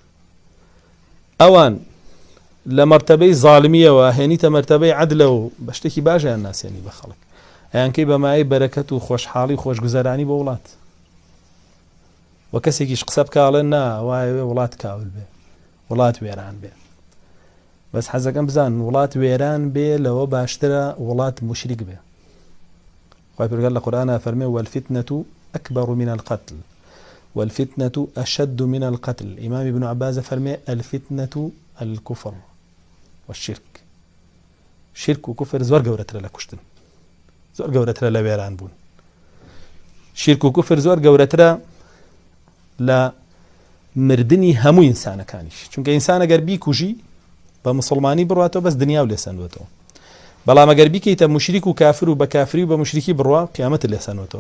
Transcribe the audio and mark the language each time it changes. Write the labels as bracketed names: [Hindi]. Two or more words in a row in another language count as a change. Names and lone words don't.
[Central Kurdish] ئەوان لە مەرتەبەی زاڵمیەوە هێنیتە مەرتەبەی عەدلە و بە شتێکی باشیان ناسێنی بە خەڵک، ئەیانکەی بەمایەی بەرەکەت و خۆشحاڵی و خۆشگوزەرانی بۆ وڵات. وە کەسێکیش قسە بکاڵێن نا وایە وڵات کاول بێ، وڵات وێران بێ. بەس حەزەکەم بزان وڵات وێران بێ لەوە باشترە وڵات مشریک بێ. خوای پەروەردگار لە قورئانە فەرمێ [Arabic] والفتنة أكبر من القتل والفتنة أشد من القتل. [Central Kurdish] إمام ابن عباس فەرمێ [Arabic] الفتنة الكفر والشرك. [Central Kurdish] شرك و كفر زۆر گەورەترە لە کوشتن، زۆر گەورەترە لە وێران بوون. شرك و كفر زۆر گەورەترە لە مردنی هەموو ئینسانەکانیش، چونکە ئینسان ئەگەر بیکوژی بە مسلمانی بڕواتەوە بەس دنیا و لێسەنوێتەوە. بەڵام ئەگەر بیکەیتە مشریک و کافر و بە کافری و بە مشریکی بڕوا قیامەت لێسەنوێتەوە.